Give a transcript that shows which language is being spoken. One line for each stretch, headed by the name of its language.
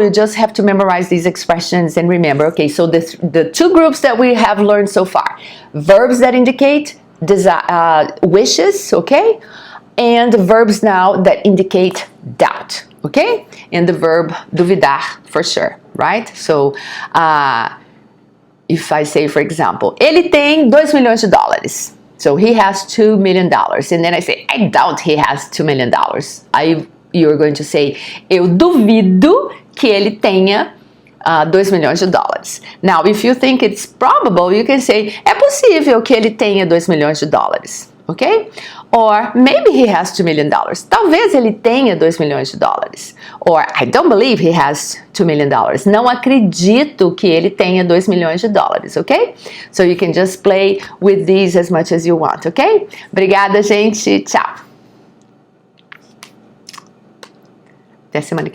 English: You just have to memorize these expressions and remember. Okay, so the two groups that we have learned so far. Verbs that indicate wishes, okay? And verbs now that indicate doubt, okay? And the verb duvidar, for sure, right? So, if I say, for example,
Portuguese: ele tem $2 milhões.
English: So, he has $2 million. And then I say, I doubt he has $2 million. You're going to say,
Portuguese: eu duvido que ele tenha $2 milhões.
English: Now, if you think it's probable, you can say,
Portuguese: é possível que ele tenha $2 milhões,
English: ok? Or, maybe he has $2 million.
Portuguese: Talvez ele tenha $2 milhões.
English: Or, I don't believe he has $2 million.
Portuguese: Não acredito que ele tenha $2 milhões, ok?
English: So, you can just play with these as much as you want, ok?
Portuguese: Obrigada, gente. Tchau. Até semana que vem.